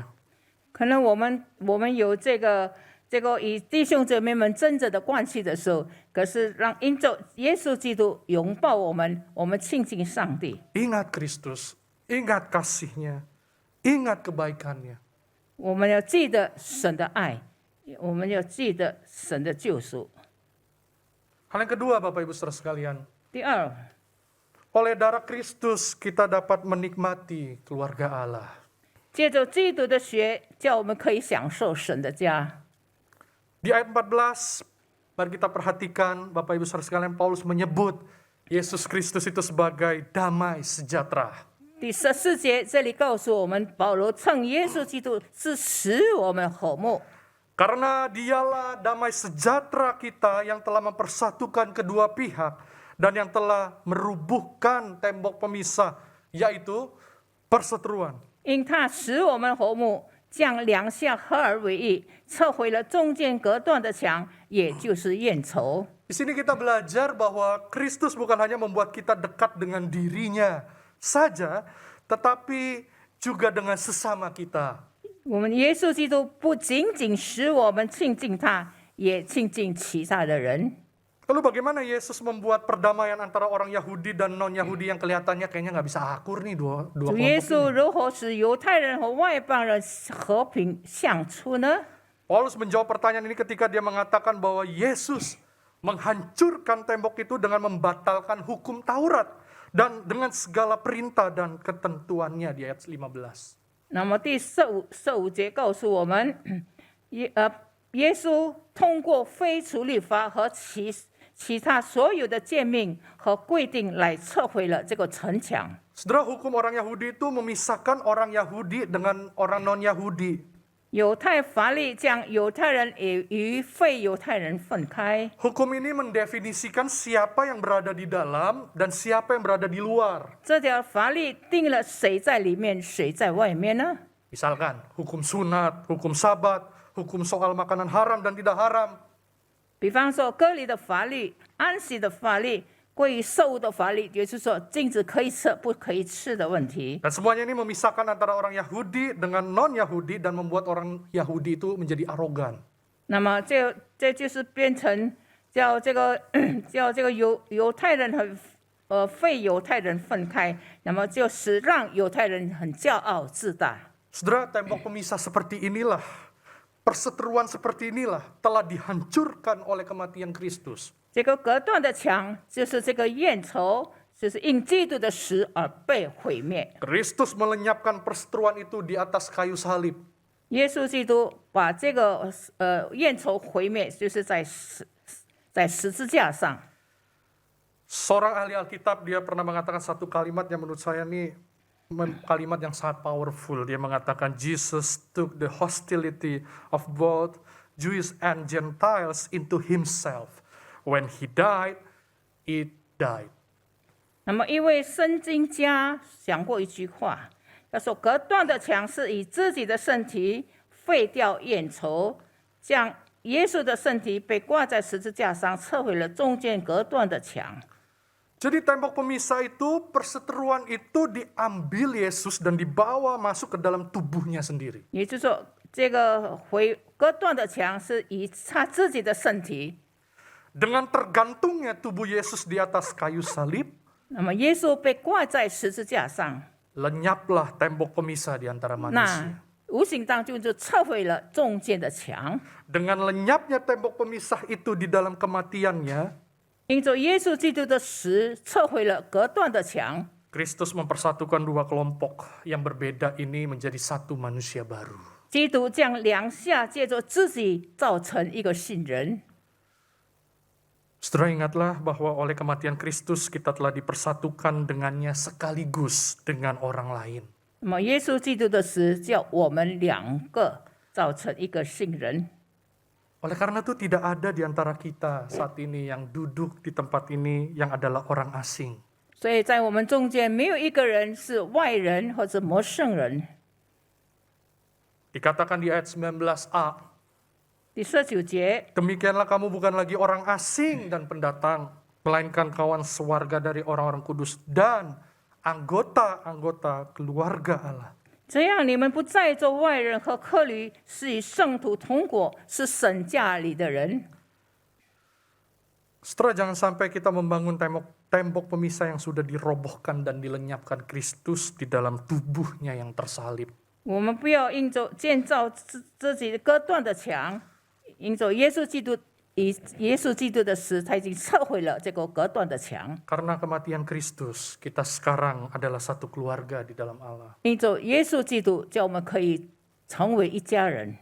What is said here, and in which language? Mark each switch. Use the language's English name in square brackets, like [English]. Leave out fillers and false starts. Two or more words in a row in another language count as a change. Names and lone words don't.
[Chinese] 可能我们有这个与弟兄姐妹们争执的关系的时候，可是让因着耶稣基督拥抱我们，我们亲近上帝。 [Indonesian] Ingat Kristus, ingat kasih-Nya, ingat kebaikan-Nya. [Chinese] 我们要记得神的爱，我们要记得神的救赎。 [Indonesian] Hal yang kedua, Bapak Ibu Saudara sekalian, [Chinese] 第二， [Indonesian] oleh darah Kristus kita dapat menikmati keluarga Allah. [Chinese] 借着基督的血，叫我们可以享受神的家。 [Indonesian] Di ayat 14, mari kita perhatikan, Bapak Ibu Saudara sekalian, Paulus menyebut Yesus Kristus itu sebagai damai sejahtera. [Chinese] 第14节这里告诉我们，保罗称耶稣基督是使我们和睦。 [Indonesian] Karena dialah damai sejahtera kita yang telah mempersatukan kedua pihak dan yang telah merubuhkan tembok pemisah, yaitu perseteruan. [Chinese] 因他使我们和睦，将两下合而为一，撤回了中间隔断的墙，也就是怨仇。 [Indonesian] Di sini kita belajar bahwa Kristus bukan hanya membuat kita dekat dengan dirinya saja, tetapi juga dengan sesama kita. [Chinese] 我们耶稣基督不仅仅使我们亲近他，也亲近其他的人。 [Indonesian] Lalu bagaimana Yesus membuat perdamaian antara orang Yahudi dan non-Yahudi yang kelihatannya kayaknya nggak bisa akur nih dua [Chinese] 主 [Indonesian] kelompok [Chinese] 耶 [Indonesian] ini? [Chinese] 稣如何使犹太人和外邦人和平相处呢？ [Indonesian] Paulus menjawab pertanyaan ini ketika dia mengatakan bahwa Yesus menghancurkan tembok itu dengan membatalkan hukum Taurat dan dengan segala perintah dan ketentuannya di ayat 15. [Chinese] 那么第15节告诉我们，耶稣通过废除律法和其他所有的诫命和规定来撤回了这个城墙。 [Indonesian] Saudara, hukum orang Yahudi itu memisahkan orang Yahudi dengan orang non-Yahudi. [Chinese] 犹太法律将犹太人与非犹太人分开。 [Indonesian] Hukum ini mendefinisikan siapa yang berada di dalam dan siapa yang berada di luar. [Chinese] 这条法律定了谁在里面，谁在外面呢？ [Indonesian] Misalkan hukum sunat, hukum sabat, hukum soal makanan haram dan tidak haram. [Chinese] 比方说割礼的法律、安息的法律、关于受物的法律，也就是说禁止可以吃不可以吃的问题。 [Indonesian] Dan semuanya ini memisahkan antara orang Yahudi dengan non-Yahudi dan membuat orang Yahudi itu menjadi arogan. [Chinese] 那么这就是变成叫这个叫这个犹太人和非犹太人分开，那么就是让犹太人很骄傲自大。 [Indonesian] Saudara, tembok pemisah seperti inilah, perseteruan seperti inilah telah dihancurkan oleh kematian Kristus. [Chinese] 这个隔断的墙就是这个怨仇，就是因基督的死而被毁灭。 [Indonesian] Kristus melenyapkan perseteruan itu di atas kayu salib. [Chinese] 耶稣基督把这个怨仇毁灭，就是在十字架上。 [Indonesian] Seorang ahli Alkitab dia pernah mengatakan satu kalimat yang menurut saya ini kalimat yang sangat powerful. Dia mengatakan [English] Jesus took the hostility of both Jews and Gentiles into himself. When he died, it died. [Chinese] 那么一位圣经家讲过一句话，他说：“隔断的墙是以自己的身体废掉怨仇，将耶稣的身体被挂在十字架上，撤毁了中间隔断的墙。” [Indonesian] Jadi tembok pemisah itu, perseteruan itu diambil Yesus dan dibawa masuk ke dalam tubuhnya sendiri. [Chinese] 也就是说，这个隔断的墙是以他自己的身体。 [Indonesian] Dengan tergantungnya tubuh Yesus di atas kayu salib, [Chinese] 那么耶稣被挂在十字架上， [Indonesian] lenyaplah tembok pemisah di antara manusia. [Chinese] 那无形当中就撤毁了中间的墙。 [Indonesian] Dengan lenyapnya tembok pemisah itu di dalam kematiannya, [Chinese] 因着耶稣基督的死，撤毁了隔断的墙。 [Indonesian] Kristus mempersatukan dua kelompok yang berbeda ini menjadi satu manusia baru. [Chinese] 基督将两下借着自己造成一个新人。 [Indonesian] Saudara ingatlah bahwa oleh kematian Kristus kita telah dipersatukan dengannya sekaligus dengan orang lain. [Chinese] 那么耶稣基督的死，叫我们两个造成一个新人。 [Indonesian] Oleh karena itu tidak ada di antara kita saat ini yang duduk di tempat ini yang adalah orang asing. [Chinese] 所以在我们中间没有一个人是外人或者陌生人。 [Indonesian] Dikatakan di ayat 19a, [Chinese] 第19节， [Indonesian] demikianlah kamu bukan lagi orang asing dan pendatang, melainkan kawan sewarga dari orang-orang kudus dan anggota-anggota keluarga Allah. [Chinese] 这样你们不再做外人和客旅，是与圣徒同国，是神家里的人。 [Indonesian] Setelah jangan sampai kita membangun tembok pemisah yang sudah dirobohkan dan dilenyapkan Kristus di dalam tubuhnya yang tersalib. [Chinese] 我们不要因着建造自己割断的墙，因着耶稣基督以耶稣基督的死，他已经撤毁了这个隔断的墙。 [Indonesian] Karena kematian Kristus, kita sekarang adalah satu keluarga di dalam Allah. [Chinese] 因着耶稣基督，叫我们可以成为一家人。